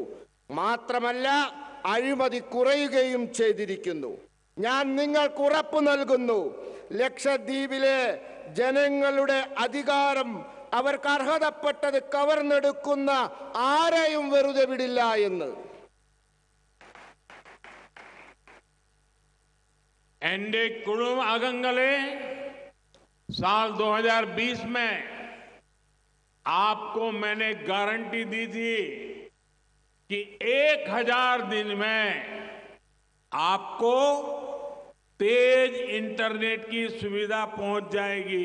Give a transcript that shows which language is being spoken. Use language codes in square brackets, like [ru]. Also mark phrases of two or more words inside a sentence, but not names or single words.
[ml] മാത്രമല്ല, അഴിമതി കുറയുകയും ചെയ്തിരിക്കുന്നു. ഞാൻ നിങ്ങൾക്ക് ഉറപ്പ് നൽകുന്നു, ലക്ഷദ്വീപിലെ ജനങ്ങളുടെ അധികാരം അവർക്ക് അർഹതപ്പെട്ടത് കവർന്നെടുക്കുന്ന ആരെയും വെറുതെ വിടില്ല എന്ന്. എൻഡിഎ കുടുംബ അംഗങ്ങളേ [hi] साल 2020 में आपको मैंने गारंटी दी थी कि 1000 दिन में आपको तेज इंटरनेट की सुविधा पहुंच जाएगी।